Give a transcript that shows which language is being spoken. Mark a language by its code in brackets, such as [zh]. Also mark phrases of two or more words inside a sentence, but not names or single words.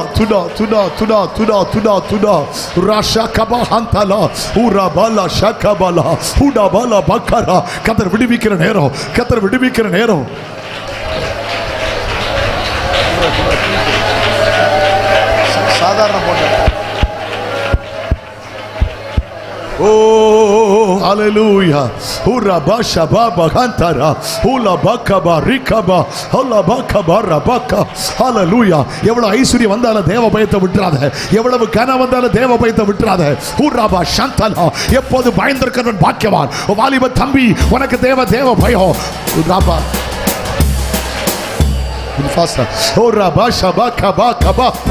[en] Tuda, Tuda, Tuda, Tuda, Tuda, Tuda, Rasha Kabahantala, Urabala, Shakabala, Udabala, Bakara, Katar Vidivikar Nero, Katar Vidivikar Nero. Oh, hallelujah. Ura basha baba kantara, ula baka barikaba, ula baka barabaka. Hallelujah. [ta] எவ்வளவு ஐஸ்வர்யம் வந்தாலும் தேவ பயத்தை விட்டுறாத. எவ்வளவு கனம் வந்தாலும் தேவ பயத்தை விட்டுறாத. ஊராபா சந்தனா. எப்போது பயந்திருக்கிறவன் பாக்கியவான். வாலிப தம்பி, உனக்கு தேவ பயம். ஊராபா ஃபாஸ்டா. ஊராபா ஷபா கபா கபா.